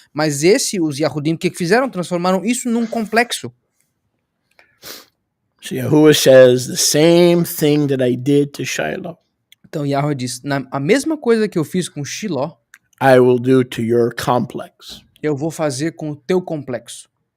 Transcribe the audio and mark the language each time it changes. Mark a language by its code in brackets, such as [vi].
[pt] Mas os Yahudim, o que fizeram? Transformaram isso num complexo. [en] So Yahuwah says the same thing that I did to Shiloh. [pt] Então Yahweh diz, a mesma coisa que eu fiz com Shiló, [en] I will do to your complex. [pt] Eu vou fazer com o teu complexo.